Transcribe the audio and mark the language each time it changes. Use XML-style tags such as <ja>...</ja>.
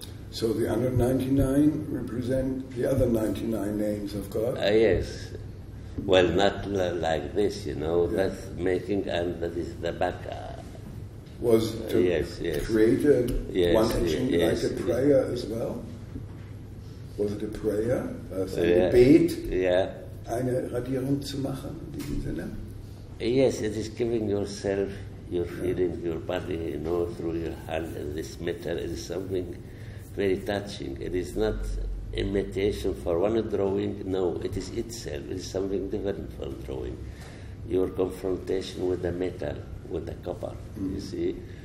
<en>So the 199 represent the other 99 names of God? Yes. Well, not like this, you know, that's making, and that is the back. Was to create one etching like a prayer as well? Was it a prayer?</en> <de>Ein Gebet? Eine Radierung zu machen in diesem Sinne?</de> <en>Yes, it is giving yourself, your feeling, your body, you know, through your hand and this metal. It is something very touching. It is not imitation for one drawing. No, it is itself. It is something different from drawing. Your confrontation with the metal, with the copper, you see.</en>